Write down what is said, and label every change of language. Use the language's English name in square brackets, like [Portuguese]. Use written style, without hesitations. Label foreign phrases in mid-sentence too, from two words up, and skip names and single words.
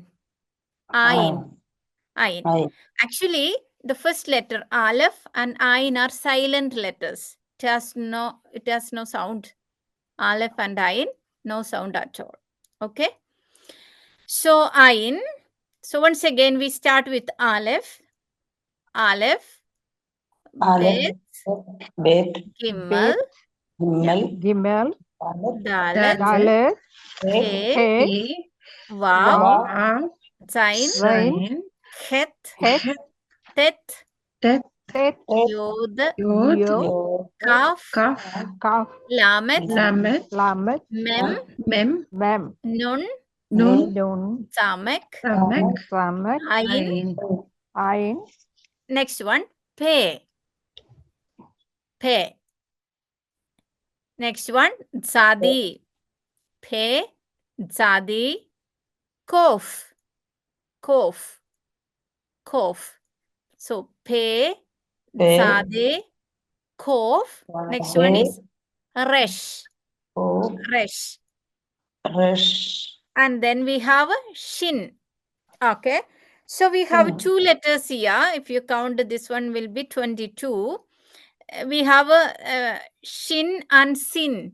[English] Ayin. Ayin. Actually, the first letter aleph and ayin are silent letters. It has no sound. Aleph and ayin, no sound at all. Okay. So ayin. So once again, we start with aleph. Aleph. Bet. Gimel. Gimel, Dalet. He. Vav. Zain. Het. Tet. Het, Yod. Yod, Kaf. Kaf, Lamet. Lamet, Mem. Mem, Nun. Nun, Samek. Samet, Ayin. Ain, Next one, pe. Pe. Next one, zadi. Pe, zadi, kof. Kof. Kof. So pe, zade, kof. Next one is resh. Resh. And then we have a shin. Okay. So we have 2 letters here. If you count, this one will be 22. We have a shin and sin.